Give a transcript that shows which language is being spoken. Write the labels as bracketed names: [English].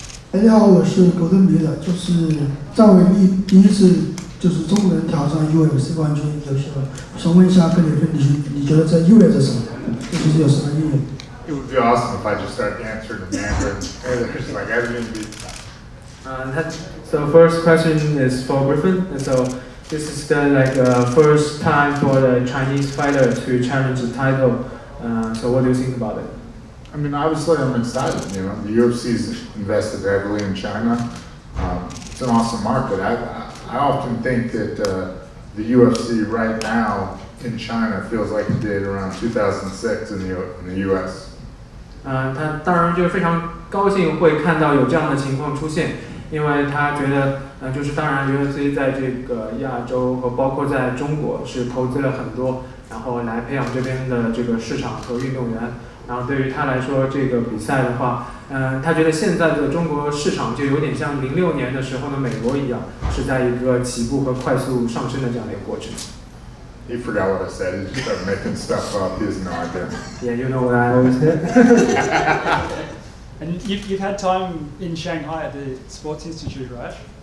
[Chinese] 大家好，我是狗登别的，就是在我第一次就是中国人挑战 UFC 冠军，就是想问一下格里芬，你觉得这意味着什么？就是有什么意义？ [English] It would be awesome if I just started answering in Mandarin. There's like everything to be. So first question is for Griffin. And so this is the first time for the Chinese fighter to challenge the title. So what do you think about it? I mean, obviously, I'm excited. You know, the UFC's invested heavily in China. It's an awesome market. I often think that the UFC right now in China feels like it did around 2006 in the US. [Chinese] 他当然就非常高兴会看到有这样的情况出现，因为他觉得，就是当然 UFC 在这个亚洲和包括在中国是投资了很多，然后来培养这边的这个市场和运动员。然后对于他来说，这个比赛的话，他觉得现在的中国市场就有点像06年的时候的美国一样，是在一个起步和快速上升的这样的一个过程。 [English] He forgot what I said. He just started making stuff up. He has no idea. Yeah, you know what I always said. And you've had time in Shanghai at the Sports Institute, right?